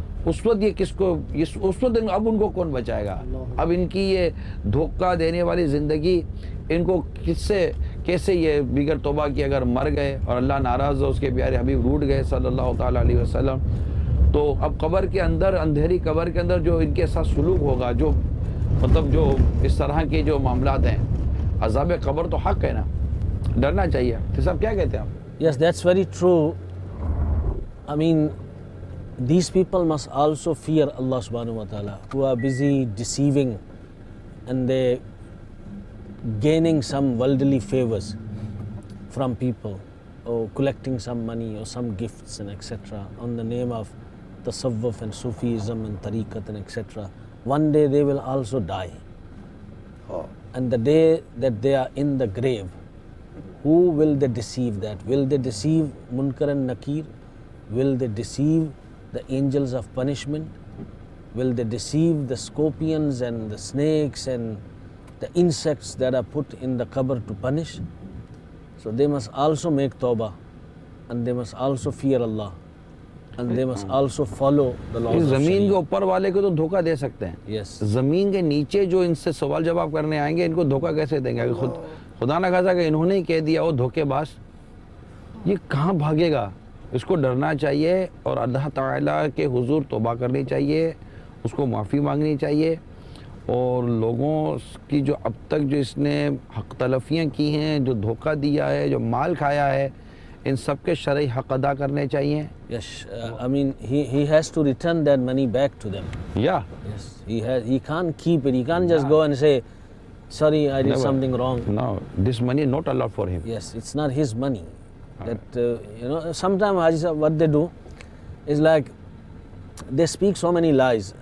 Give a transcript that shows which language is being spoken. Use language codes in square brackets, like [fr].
[ur] اس وقت یہ کس کو، اس وقت اب ان کو کون بچائے گا؟ اب ان کی یہ دھوکہ دینے والی زندگی ان کو کیسے یہ بغیر توبہ کی اگر مر گئے اور اللہ ناراض ہو، اس کے پیارے حبیب روٹ گئے صلی اللہ تعالیٰ علیہ وسلم، تو اب قبر کے اندر، اندھیری قبر کے اندر جو ان کے ساتھ سلوک ہوگا، جو مطلب جو اس طرح کے جو معاملات ہیں، عذاب قبر تو حق ہے نا، ڈرنا چاہیے. تو صاحب کیا کہتے ہیں آپ؟ [en] Yes, that's very true. I mean, these people must also fear Allah subhanahu wa ta'ala, who are busy deceiving and they gaining some worldly favors from people, or collecting some money or some gifts and etc. on the name of tasawwuf and Sufism and tariqat and etc. One day they will also die. And the day that they are in the grave, who will they deceive that? Will they deceive Munkar and Nakir? Will they deceive the angels of punishment? Will they deceive the scorpions and the snakes and the insects that are put in the qabr to punish? So they must also make tawbah, and they must also fear Allah, and they must also follow the laws of [ur] زمین کے [en] Sharia. [ur] اوپر والے کو تو دھوکہ دے سکتے ہیں، [en] Yes. [ur] زمین کے نیچے جو ان سے سوال جواب کرنے آئیں گے ان کو دھوکہ کیسے دیں گے؟ اگر خدا نہ خاصا کہ انہوں نے ہی کہہ دیا وہ دھوکے باز، یہ کہاں بھاگے گا؟ اس کو ڈرنا چاہیے اور اللہ تعالیٰ کے حضور توبہ کرنی چاہیے، اس کو معافی مانگنی چاہیے. اور لوگوں کی جو اب تک جو اس نے حق تلفیاں کی ہیں، جو دھوکہ دیا ہے، جو مال کھایا ہے، ان سب کے شرعی حق ادا کرنے چاہیے. [en] Yes, I mean, he has to return that money back to them. [ur] یا [en] Yes, he can't keep it. He can't just go and say, sorry, I did something wrong. No, this money is not allowed for him. Yes, it's not his money. That sometimes Haji Sahib, what they do is like they speak so many lies.